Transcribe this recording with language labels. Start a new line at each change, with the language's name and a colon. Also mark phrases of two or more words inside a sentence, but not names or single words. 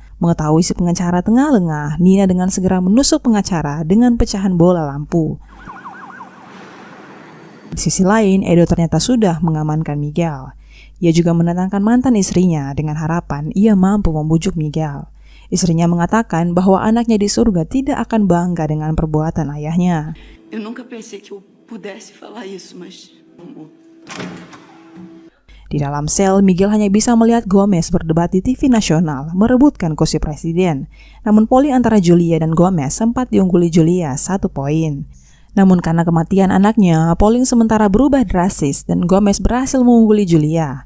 Indonesian: Mengetahui si pengacara tengah lengah, Nina dengan segera menusuk pengacara dengan pecahan bola lampu. Di sisi lain, Edo ternyata sudah mengamankan Miguel. Ia juga mendatangkan mantan istrinya dengan harapan ia mampu membujuk Miguel. Istrinya mengatakan bahwa anaknya di surga tidak akan bangga dengan perbuatan ayahnya.
Portuguese: Eu nunca pensei que eu pudesse falar isso, mas
Indonesian: Di dalam sel, Miguel hanya bisa melihat Gomez berdebat di TV nasional, merebutkan kursi presiden. Namun polling antara Julia dan Gomez sempat diungguli Julia 1 poin. Namun karena kematian anaknya, polling sementara berubah drastis dan Gomez berhasil mengungguli Julia.